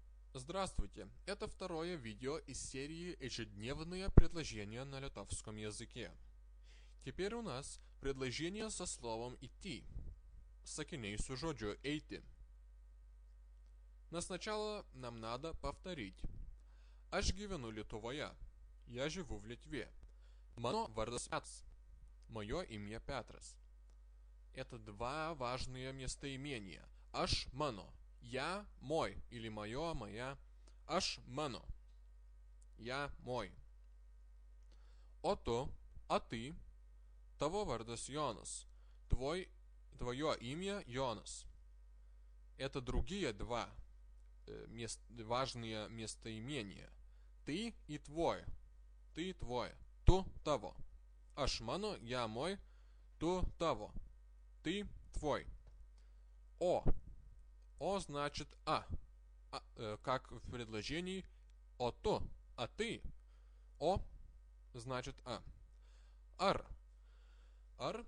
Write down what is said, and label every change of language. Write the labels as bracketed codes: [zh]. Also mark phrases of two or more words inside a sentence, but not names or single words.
[ru] Здравствуйте! Это второе видео из серии «Ежедневные предложения на литовском языке». Теперь у нас предложение со словом «идти». [lt] Sakiniai su žodžiu «eiti». [ru] Но сначала нам надо повторить. [lt] Aš gyvenu Lietuvoje. [ru] Я живу в Литве. [lt] Mano vardas Petras. [ru] Мое имя Петрас. Это два важные местоимения. [lt] Aš mano. [ru] Я мой. Или мое, моя. [lt] Aš mano. [ru] Я мой. [lt] O tu, [ru] а ты. [lt] Tavo vardas Jonas. [ru] Твое имя Йонас. Это другие два важные местоимения. Ты и твой. Ты твой. [lt] Tu tavo. Aš mano, [ru] я мой. [lt] Tu tavo. [ru] Ты твой. О. О значит как в предложении о то, а ты. О значит а. Ар. Ар.